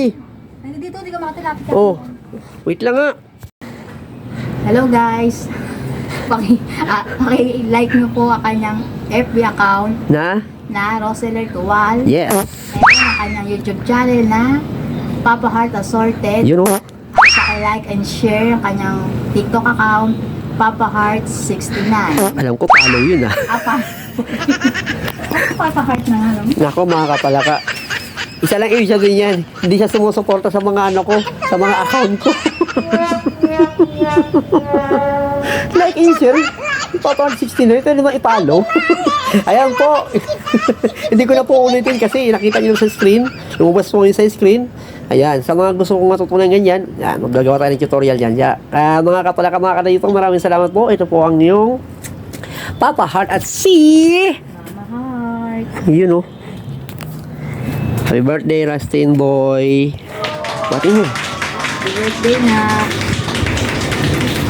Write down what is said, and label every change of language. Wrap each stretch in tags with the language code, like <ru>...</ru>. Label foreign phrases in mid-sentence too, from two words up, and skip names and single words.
<tl>Dito hindi ka makatilapit. Oh. Wait lang nga.</tl> <en>Hello guys.</en> <tl>Paki-like nyo po ang kanyang FB account na Roseler Tuwal.</tl> <en>Yes.</en> <tl>And ang kanyang YouTube channel na Papa Heart Assorted.</tl> <en>You know.</en> <tl>Paki-like</tl> <en>and share</en> <tl>ang kanyang TikTok account Papa Heart 69. Alam ko, follow yun ah. Papa Heart na nga lang. Nako, mga kapalaka. Isa lang ibig sabihin yan. Hindi siya sumusuporta sa mga sa mga account ko.</tl> <en>Like and share.</en> <tl>Papa 69, ito naman i-follow. Ayan po. Hindi ko na po ulitin kasi nakita nyo sa screen. Lumabas po yun sa screen. Ayan, sa mga gusto kong matutunan ganyan, yan, magagawa tayo ng tutorial yan. Mga kapalaka, mga kadayupang, maraming salamat po. Ito po ang yung Papa Heart at si Mama Heart.</tl> <en>you know. Happy birthday, Rustin boy.</en> <tl>Batiin mo.</tl> <en>Happy birthday na.</en>